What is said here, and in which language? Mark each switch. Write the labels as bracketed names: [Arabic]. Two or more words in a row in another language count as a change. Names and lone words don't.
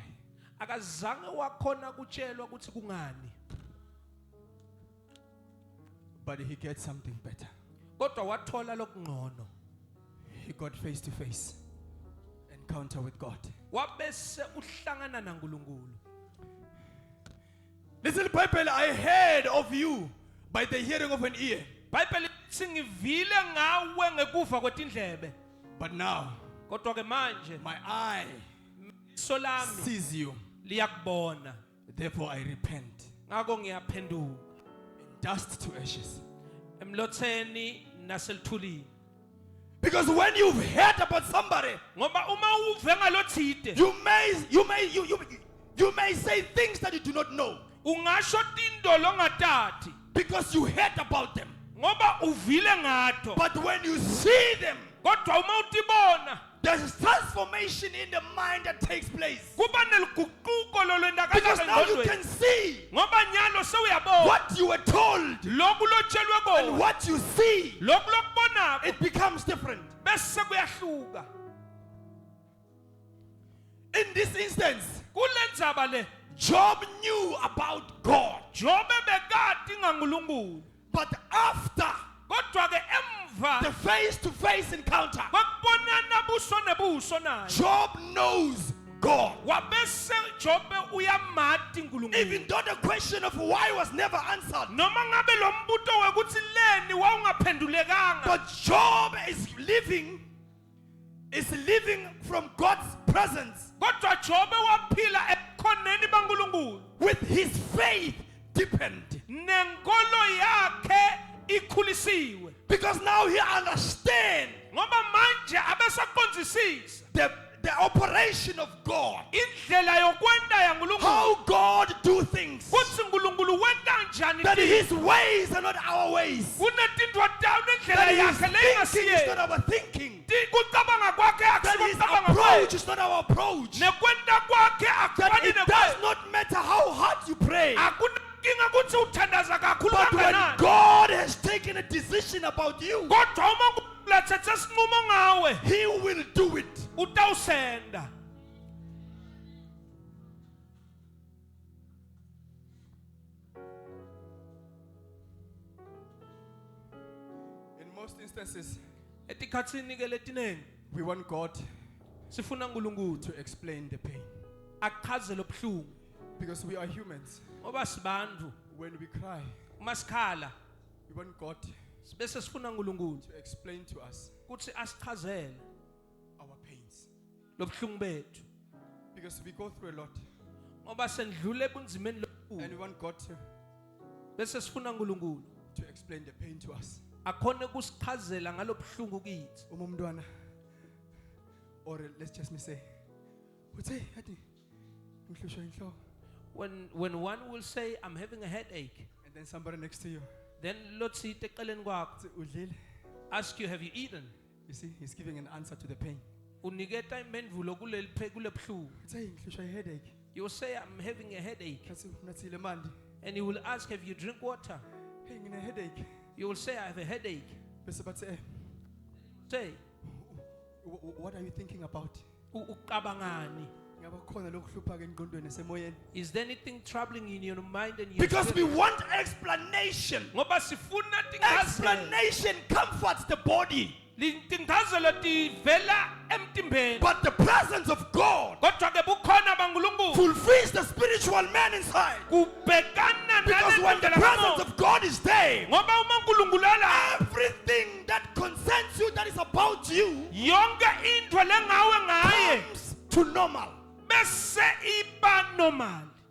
[Swati] akazange wakhona kutshelwa ukuthi kungani. [English] But he gets something better. [Swati] Kodwa wathola lokungcono. [English] He got face to face encounter with God. [Swati] Wabese uhlangana naNkulunkulu. [English] Listen, Bible, I heard of you by the hearing of an ear. [Swati] Bible lithi ngivile ngawe ngekuva kwetindlebe. [English] But now, [Swati] Kodwa ke manje [English] my eye [Swati] solami [English] sees you. [Swati] liyakubona. [English] Therefore, I repent. [Swati] Ngakho ngiyaphenduka. [English] Dust to ashes. [Swati] Emlotheni naselithulini. [English] Because when you've heard about somebody, [Swati] Ngoba uma uve ngalothide, [English] you may say things that you do not know. [Swati] ungasho tindo longatati [English] Because you heard about them. [Swati] ngoba uvile ngato. [English] But when you see them, [Swati] Kodwa uma utibona [English] there's transformation in the mind that takes place. [Swati] kuba neliguquko lolwendakala [English] Because now you [Swati] engqondweni. [English] can see [Swati] Ngoba nyalo sewuyabona [English] what you were told [Swati] lokhu lotshelwe [English] and [Swati] kona, [English] what you see. [Swati] lokhu lokubonako [English] It becomes different. [Swati] bese kuyahluka. [English] In this instance, [Swati] Kule ndzaba le [English] Job knew about God. [Swati] Jobe bekati ngaNkulunkulu, [English] But after [Swati] kodwa ke [English] the [Swati] emva [English] face-to-face encounter, [Swati] kwakubonana buso nebuso naye [English] Job knows God. [Swati] wabese Jobe uyamati [English] Even [Swati] uNkulunkulu. [English] though the question of why was never answered, [Swati] Noma ngabe lo mbuto wekuthi leni wawungaphendulekanga, [English] but Job is living from God's presence [Swati] kodwa Jobe waphila ebukhoneni baNkulunkulu [English] with his faith deepened. [Swati] nenkolo yakhe ikhulisiwe. [English] Because now he understands [Swati] Ngoba manje abesaqondzisisa [English] the operation of God, [Swati] indlela yokwenda yaNkulunkulu, [English] how God do things, [Swati] kuthi uNkulunkulu wenta njani [English] that [Swati] ti- [English] his ways are not our ways, [Swati] kunetintfo tawo nendlela [English] that his [Swati] yakhe [English] thinking is [Swati] leyingasiye, [English] not our thinking, [Swati] kucabanga kwakhe [English] that [Swati] akusiwo [English] his [Swati] kucabanga [English] approach [Swati] kwakhe, [English] is not our approach, [Swati] nekwenta kwakhe [English] that [Swati] akufani [English] it does [Swati] nekwe. [English] not matter how hard you pray. [Swati] Akunankinga kutsi uthandaza kakhulu [English] But when [Swati] kangakanani. [English] God has taken a decision about you, [Swati] Kodwa uma uNkulunkulu atsetse sinqumo ngawe, [English] he will do it. [Swati] utawusenda. [English] In most instances, [Swati] Etikhatsini ke letinengi [English] we want God [Swati] sifuna uNkulunkulu [English] to explain the pain. [Swati] achaze lobuhlungu [English] Because we are humans. [Swati] ngoba sibantu. [English] When we cry, [Swati] Uma sikhala [English] we want God [Swati] bese sifuna uNkulunkulu [English] to explain to us [Swati] ukuthi asichazele [English] our pains. [Swati] lobuhlungu bethu, [English] Because we go through a lot. [Swati] ngoba sendlule ebunzimeni [English] And we [Swati] lobukhulu [English] want God [Swati] bese sifuna uNkulunkulu [English] to explain the pain to us. [Swati] akhone kusichazela ngalobuhlungu kithi. Umumdwana. [English] Or let's just say, [Swati] "Uthe yathi ngihlushwa inhloko." [English] When one will say I'm having a headache, And then somebody next to you, [Swati] then lotsite eceleni kwakho "Uthe udlile?" [English] ask you, have you eaten? You see, he's giving an answer to the pain. [Swati] Uniketa impendulo kule buhlungu. Uthe ngihlushwa headache. [English] You will say I'm having a headache, [Swati] Kathi unathile mandi. [English] and he will ask, have you drink water? [Swati] Hey, ngine headache. [English] You will say I have a headache. [Swati] Bese bathi, [English] Say what are you thinking about? [Swati] ucabangani? Ngaba khona lokuhlupha ke engqondweni semoyeni. [English] Is there anything troubling in your mind and your Because we spirit? want explanation. [Swati] Ngoba sifuna tinchazelo. [English] Explanation comforts the body. [Swati] Tinchazelo tivela emtimbeni. [English] But the presence of God [Swati] Kodwa ke bukhona baNkulunkulu [English] fulfills the spiritual man inside. [Swati] kubhekana [English] Because when the [Swati] nalendlela [English] presence [Swati] kamoya. [English] of God is there, [Swati] Ngoba uma uNkulunkulu ala, [English] everything that concerns you, that is about you, [Swati] yonke into lengawe ngaye [English] comes to normal. [Swati] bese iba normal.